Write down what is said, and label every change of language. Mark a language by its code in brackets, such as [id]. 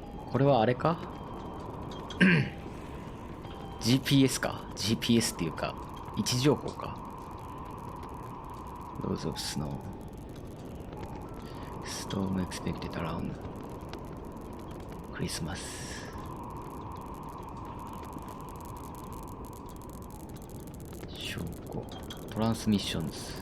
[ja] これはあれかGPS か GPS っていうか位置情報か。 [en] Loads of snow. Storm expected around Christmas. [ja] 証拠トランスミッションズ。